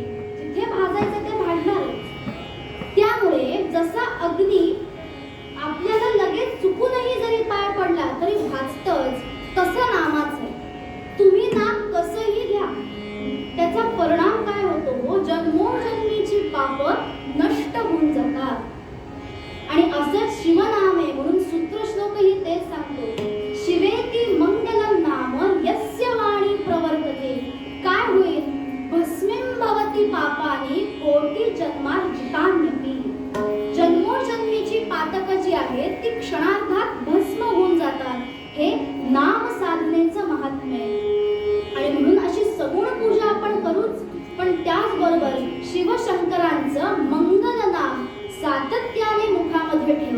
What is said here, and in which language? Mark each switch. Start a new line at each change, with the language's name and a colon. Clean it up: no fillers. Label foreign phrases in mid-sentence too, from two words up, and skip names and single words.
Marathi: जिथे भाजायचं ते भाजणारच. त्यामुळे जसा अग्नी आपल्याला लगेच चुकूनही जरी पाय पडला तरी भाजतच, तसं नामाचं आहे. तुम्ही नाम कसंही घ्या, त्याचा परिणाम काय होतो हो? जन्मोजन्मीची पाप नष्ट होऊन जातात. आणि असंच शिवनाम आहे म्हणून सूत्रश्लोकही तेच सांगतो.
Sanskrit: शिवेती मंगलम नाम यस्य वाणी प्रवर्तते.
Marathi: काय होईल?
Sanskrit: भस्मीं भवति पापानि कोटी जन्मार्जितान्यपि.
Marathi: जन्मोजन्मीची पातक जी आहेत ती क्षणार्धात भस्म होऊन जातात. हे नाम साधनेचं महात्म्य आहे. आणि म्हणून अशी सगुण पूजा आपण करूच, पण त्याचबरोबर शिवशंकरांचं मंगल नाम सातत्याने मुखामध्ये ठेवा.